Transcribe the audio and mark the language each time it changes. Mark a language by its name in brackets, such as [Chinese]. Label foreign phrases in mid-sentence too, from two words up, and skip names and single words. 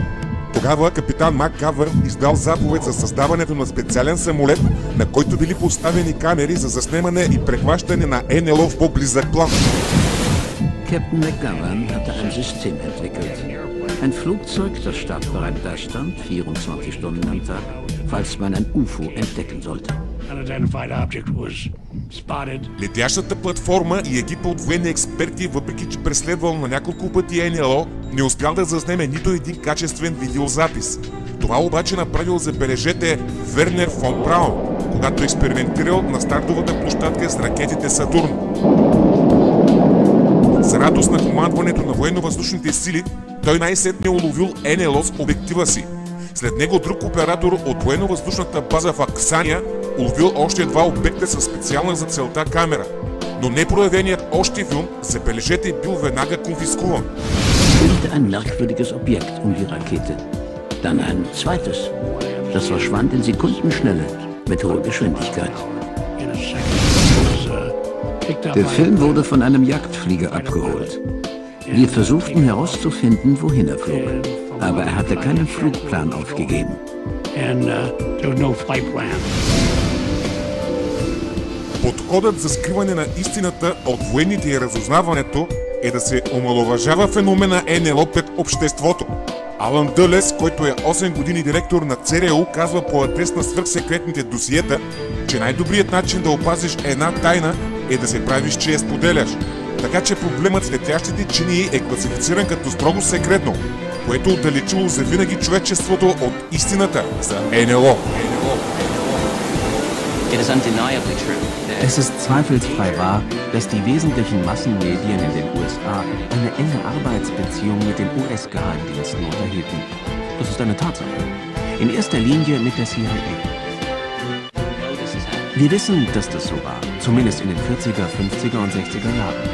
[Bulgarian] Тогава капитан Макгавър издал заповед за създаването на специален самолет, на който били поставени камери за заснемане и прехващане на НЛО в по-близък план. [German] Captain McGovern hatte ein System entwickelt. Ein Flugzeug, das startbereit da stand, 24 Stunden am Tag, falls man ein UFO entdecken sollte. [Bulgarian] Летящата платформа и екипа от военни експерти, въпреки че преследвал на няколко пъти НЛО, не успял да заснеме нито един качествен видеозапис. Това обаче направил, забележете, Вернер фон Браун, когато експериментирал на стартовата площадка с ракетите Сатурн. За радост на командването на военно-въздушните сили, той най-сетне уловил НЛО с обектива си. След него друг оператор от военно-въздушната база в Аксания уловил още два обекта със специална за целта камера. Но непроявеният още филм, забележете, бил веднага конфискуван. [German] Ein merkwürdiges Objekt die Rakete. Dann ein zweites. Das verschwand in Sekundenschnelle mit hoher Geschwindigkeit. Der Film wurde von einem Jagdflieger abgeholt. Wir versuchten herauszufinden, wohin er flog. Aber er hatte keinen Flugplan aufgegeben. [Bulgarian] Подходът за скриване на истината от военните и разузнаването е да се омаловажава феномена НЛО пред обществото. Алън Дълес, който е 8 години директор на ЦРУ, казва по адрес на свръхсекретните досиета, че най-добрият начин да опазиш една тайна е да се правиш, че я споделяш. Така че проблемът с летящите чинии е класифициран като строго секретно, което отдалечило завинаги човечеството от истината за НЛО. [German] Es ist zweifelsfrei wahr, dass die wesentlichen Massenmedien in den USA eine enge Arbeitsbeziehung mit den US-Geheimdiensten unterhielten. Das ist eine Tatsache. In erster Linie mit der CIA. Wir wissen, dass das so war, zumindest in den 40er, 50er und 60er Jahren.